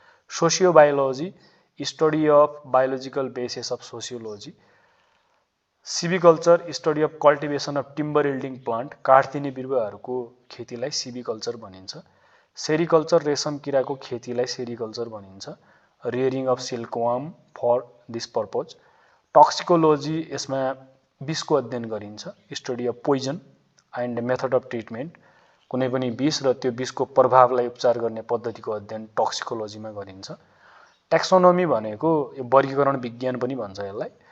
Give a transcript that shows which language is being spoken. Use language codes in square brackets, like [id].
[en] Sociobiology, study of biological basis of sociology. [ne] सिभिकल्चर, [en] study of cultivation of timber yielding plant, [ne] काठ दिने बिरुवाहरूको खेतीलाई सिभिकल्चर भनिन्छ। सेरिकल्चर, रेशम किराको खेतीलाई सेरिकल्चर भनिन्छ। [en] Rearing of silkworm for this purpose. [ne] टक्सिकोलोजी, यसमा विषको अध्ययन गरिन्छ, [en] study of poison and method of treatment, [ne] कुनै पनि विष र त्यो विषको प्रभावलाई उपचार गर्ने पद्धतिको अध्ययन टक्सिकोलोजीमा गरिन्छ। ट्याक्सोनोमी भनेको यो वर्गीकरण विज्ञान पनि भन्छ यसलाई,